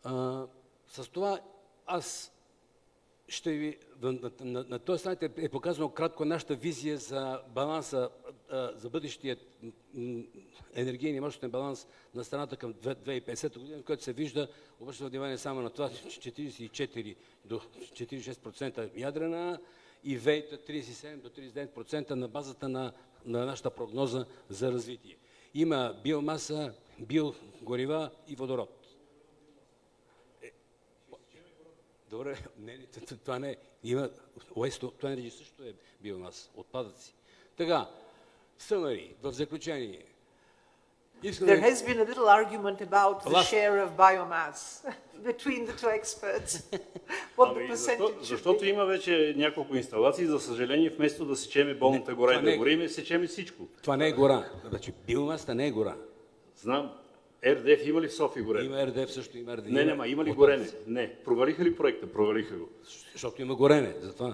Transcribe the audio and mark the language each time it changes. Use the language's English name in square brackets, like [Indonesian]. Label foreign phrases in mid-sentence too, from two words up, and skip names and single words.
[Bulgarian] С това аз ще ви, на този слайд е показано кратко нашата визия за баланса, за бъдещият енергийен и мощен баланс на страната към 2050 година, в който се вижда, обръща внимание само на това, 44 до 46% ядрена и ВЕИ-та 37 до 39% на базата на нашата прогноза за развитие. Има биомаса, биогорива и водород. Добре, това не е. Има [English] waste to energy [Bulgarian] също е биомаса, отпадъци. Така, summary, в заключение. [English] There has been a little argument about the share of biomass between the two experts. What the percentage [Bulgarian] защото има вече няколко инсталации, за съжаление, вместо да сечеме болната гора и да гориме, сечеме всичко. Това не е гора. Значи, биомасата не е гора. Знам. РДФ има ли в София горене? Има РДФ също, има РДФ. Не, има ли горене? Не. Провалиха ли проекта? Провалиха го. Защото има горене, затова.